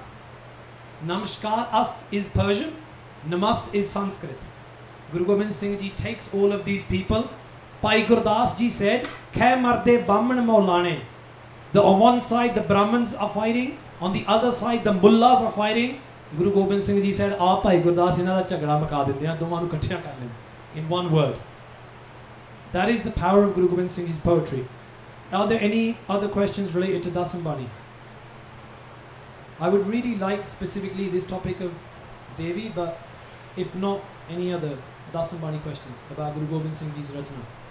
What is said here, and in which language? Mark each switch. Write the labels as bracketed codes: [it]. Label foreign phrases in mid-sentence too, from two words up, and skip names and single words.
[en] Namaskar ast is Persian, Namas is Sanskrit. Guru Gobind Singh Ji takes all of these people. Bhai Gurdas Ji said, [pa] ਖਹਿ ਮਰਦੇ ਬ੍ਰਾਹਮਣ ਮੌਲਾਣੇ. [en] On one side the Brahmins are fighting, on the other side the Mullahs are fighting. [pa] Guru Gobind Singh Ji said, ਆਪ ਭਾਈ ਗੁਰਦਾਸ ਇਨ੍ਹਾਂ ਦਾ ਝਗੜਾ ਮੁਕਾ ਦਿੰਦੇ ਹਾ, doਵਾਂ ਨੂੰ ਇਕੱਠਿਆਂ ਕਰ ਲੈਣ, [en] in one word. That is the power of Guru Gobind Singh Ji's poetry. Are there any other questions related to Dasam Bani? I would really like specifically this topic of Devi, but if not, any other Dasam Bani questions about Guru Gobind Singh Ji's Rachna?